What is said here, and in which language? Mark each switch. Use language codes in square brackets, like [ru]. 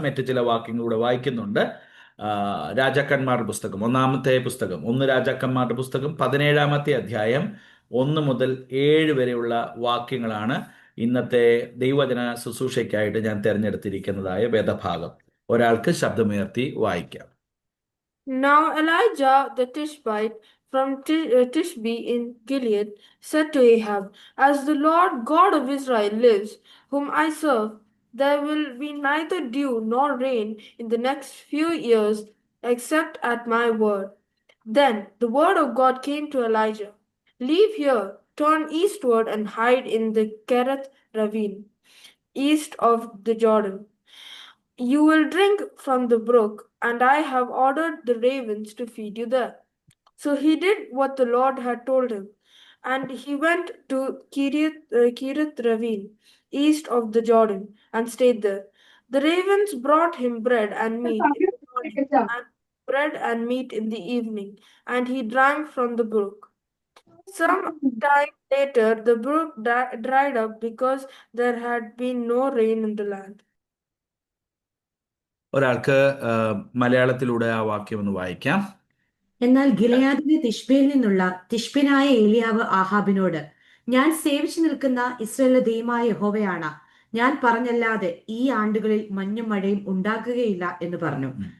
[ml] മറ്റു ചില വാക്യങ്ങളിലൂടെ വായിക്കുന്നുണ്ട്. ആ, രാജാക്കന്മാരുടെ പുസ്തകം, ഒന്നാമത്തെ പുസ്തകം, 1 രാജാക്കന്മാരുടെ പുസ്തകം 17-ാമത്തെ അധ്യായം 1 മുതൽ 7 വരെയുള്ള വാക്യങ്ങളാണ് ഇന്നത്തെ ദൈവവചന ശുശ്രൂഷയ്ക്കായിട്ട് ഞാൻ തിരഞ്ഞെടുത്തിരിക്കുന്നതായ വേദഭാഗം. ഒരാൾക്ക് ശബ്ദമുയർത്തി വായിക്കാം. [en] Now Elijah the Tishbite from Tishbe in Gilead said to Ahab, As the Lord God of Israel lives, whom I serve, there will be neither dew nor rain in the next few years except at my word. Then the word of God came to Elijah, Leave here, turn eastward and hide in the Kerith ravine, east of the Jordan. You will drink from the brook, and I have ordered the ravens to feed you there. So he did what the Lord had told him, and he went to Kirith ravine, east of the Jordan, and stayed there. The ravens brought him bread and meat in the morning, and bread and meat in the evening, and he drank from the brook. Some time later, the brook dried up because there had been no rain in the land. [ml] ഒരാൾക്ക് മലയാളത്തിലൂടെ ആ വാക്യം ഒന്ന് വായിക്കാം. എന്നാൽ ഗിലെയാദിലെ തിശ്ബയിൽ നിന്നുള്ള തിശ്ബിനായ ഏലിയാവ് ആഹാബിനോട്, ഞാൻ സേവിച്ചു നിൽക്കുന്ന ഇസ്രായേലിന്റെ ദൈവമായ യഹോവയാണ്, ഞാൻ പറഞ്ഞല്ലാതെ ഈ ആണ്ടുകളിൽ മഞ്ഞും മഴയും ഉണ്ടാകുകയില്ല എന്ന് പറഞ്ഞു.